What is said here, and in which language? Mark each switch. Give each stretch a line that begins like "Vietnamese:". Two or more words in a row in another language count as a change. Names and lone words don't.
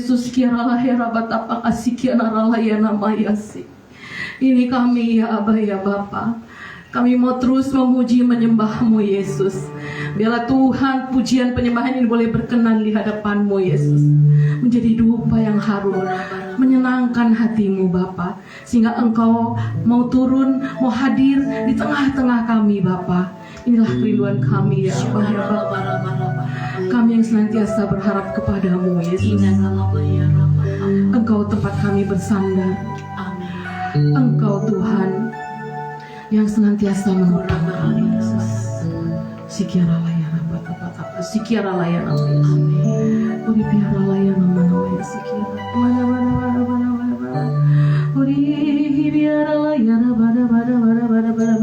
Indonesian: Sikiaralah ya rabatapa kasikianaralah ya nama yasi. Ini kami ya Abah ya Bapa. Kami mau terus memuji menyembah-Mu Yesus. Biarlah Tuhan pujian penyembahan ini boleh berkenan di hadapan-Mu Yesus. Menjadi dupa yang harum, menyenangkan hati-Mu Bapa. Sehingga Engkau mau turun, mau hadir di tengah-tengah kami Bapa. Inilah kerinduan kami ya Abah ya Bapa. Kami yang senantiasa berharap kepada-Mu Yesus. Engkau tempat kami bersandar. Engkau Tuhan yang senantiasa menopang kami Yesus. Sikiaralah ya rabatapa sikiaralah ya nama Yesus. Uri biaralah ya nama ya sikiara. Uri biaralah ya rabada.